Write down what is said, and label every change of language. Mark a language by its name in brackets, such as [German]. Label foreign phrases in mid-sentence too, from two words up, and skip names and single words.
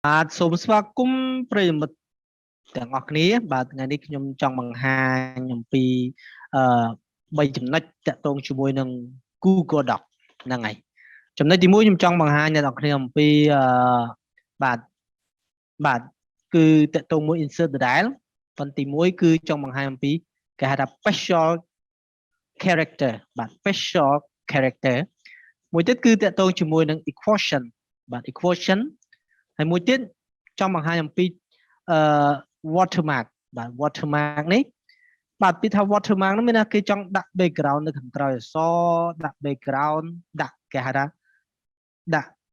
[Khmer] សូមស្វាគមន៍ប្រិយមិត្តទាំងអស់គ្នាបាទថ្ងៃនេះខ្ញុំចង់បង្ហាញអំពីអឺ3ចំណុចតាក់ទង ជាមួយនឹង Google Doc ហ្នឹងហើយចំណុចទី1ខ្ញុំចង់បង្ហាញអ្នកនរគ្នាអំពីបាទបាទគឺតា ក់ទងមួយ insert ដដែលប៉ុន្តែទី1គឺចង់បង្ហាញអំពីគេហៅថា [English] special character [Khmer] បាទ [English] special character [Khmer] មួយទៀតគឺតាក់ទងជាមួយនឹង equation បាទ equation ហើយមួយទៀតចង់បង្ហាញអំពីwatermark បាទ watermark នេះបាទពីថា watermark នោះមានថាគេចង់ដាក់ background នៅខាងក្រោយអក្សរដាក់ background ដាក់គេហៅថាដាក់